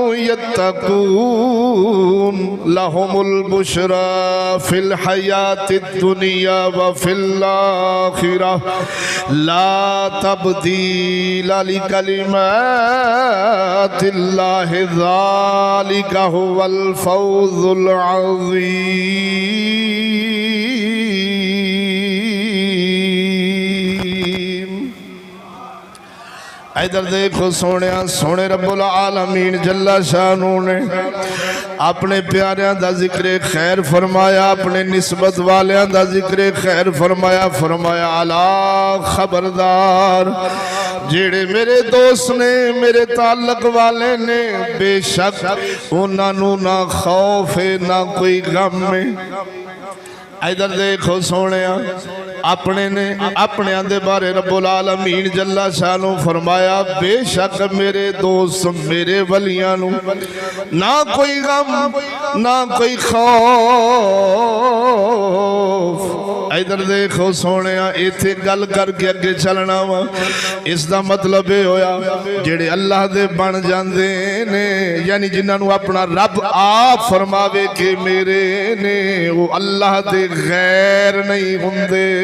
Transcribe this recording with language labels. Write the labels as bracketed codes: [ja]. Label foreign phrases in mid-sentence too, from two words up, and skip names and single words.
[ar] يتقون لهم البشرى في الحياة الدنيا وفي الآخرة لا تبديل لكلمات الله ذلك هو الفوز العظيم. [pa] ادھر دیکھو سوہنے سوہنے [ar] ربّ العالمین جل شانہ [pa] نے اپنے پیاریاں دا ذکر خیر فرمایا، اپنے نسبت والیاں دا ذکر خیر فرمایا. فرمایا الا خبردار جیہڑے میرے دوست نے میرے تعلق والے نے بے شک انہوں نے نہ خوف ہے نہ کوئی غم ہے. ادھر دیکھو سوہنے اپنے نے اپنے دے بارے [ar] ربّ العالمین جل شانہ [pa] فرمایا بے شک میرے دوست میرے ولیاں نوں نہ کوئی غم نہ کوئی خوف. ادھر دیکھو سوہنے اتھے گل کر کے اگے چلنا وا. [ur] اس کا مطلب یہ [pa] ہویا جیہڑے اللہ دے بن جاتے نے یعنی جنہوں نے اپنا رب آپ فرماوے کہ میرے نے وہ اللہ دے غیر نہیں ہوندے.